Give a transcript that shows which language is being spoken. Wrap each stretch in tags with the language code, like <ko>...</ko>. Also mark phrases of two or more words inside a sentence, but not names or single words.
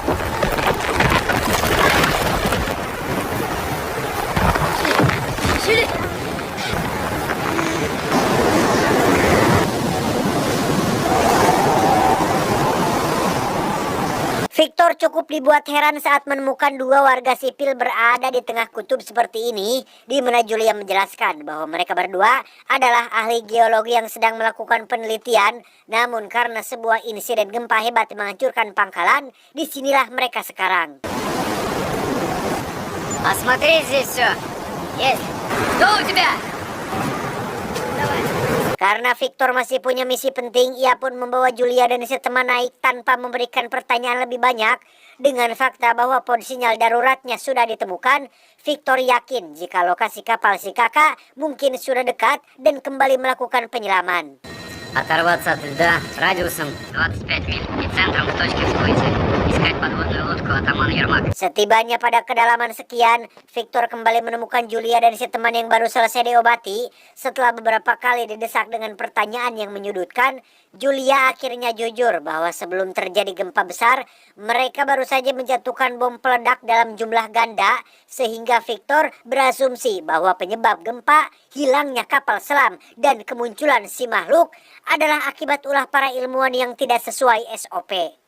<id>Victor cukup dibuat heran saat menemukan dua warga sipil berada di tengah kutub seperti ini, di mana Julia menjelaskan bahwa mereka berdua adalah ahli geologi yang sedang melakukan penelitian, namun karena sebuah insiden gempa hebat yang menghancurkan pangkalan, disinilah mereka sekarang.</id> <ru>Осмотри здесь все. Есть. Что у тебя?</ru> <id>Karena Victor masih punya misi penting, ia pun membawa Julia dan si teman naik tanpa memberikan pertanyaan lebih banyak. Dengan fakta bahwa pod sinyal daruratnya sudah ditemukan, Victor yakin jika lokasi kapal si kakak mungkin sudah dekat dan kembali melakukan penyelaman.</id> <ru>Оторваться от льда радиусом 25 миль и центром к точке всплытия. Искать подводную лодку атаман Ермак.</ru> <id>Setibanya pada kedalaman sekian, Victor kembali menemukan Julia dan si teman yang baru selesai diobati. Setelah beberapa kali didesak dengan pertanyaan yang menyudutkan, Julia akhirnya jujur bahwa sebelum terjadi gempa besar, mereka baru saja menjatuhkan bom peledak dalam jumlah ganda, sehingga Victor berasumsi bahwa penyebab gempa, hilangnya kapal selam, dan kemunculan si makhluk adalah akibat ulah para ilmuwan yang tidak sesuai SOP.</id>